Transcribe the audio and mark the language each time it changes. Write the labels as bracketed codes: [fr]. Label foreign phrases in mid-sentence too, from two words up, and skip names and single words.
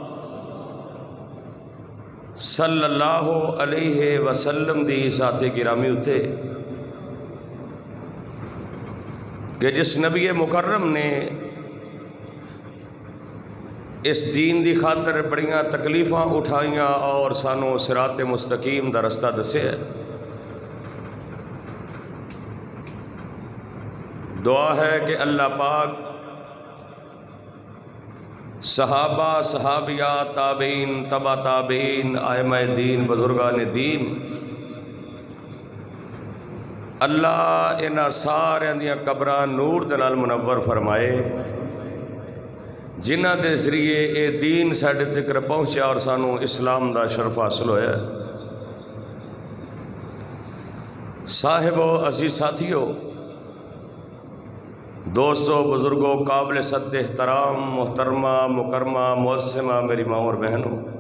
[ar] صلی اللہ علیہ وسلم [pa] دی ذات گرامی اتے کہ جس نبی مکرم نے اس دین دی خاطر بڑیاں تکلیفاں اٹھائیاں اور سانو صراط مستقیم دا رستہ دسے. دعا ہے کہ اللہ پاک صحابہ صحابیات تابعین تبع تابعین ائمہ دین بزرگان دین اللہ انہاں سارے دیاں قبراں نور دے نال منور فرمائے جنہ دے ذریعے اے دین ساڈے تک پہنچیا اور سانو اسلام دا شرف حاصل ہویا۔ صاحبو، عزیز ساتھیو، دوستو، بزرگوں، قابل صد احترام، محترمہ، مکرمہ، معظمہ میری ماں اور بہنوں،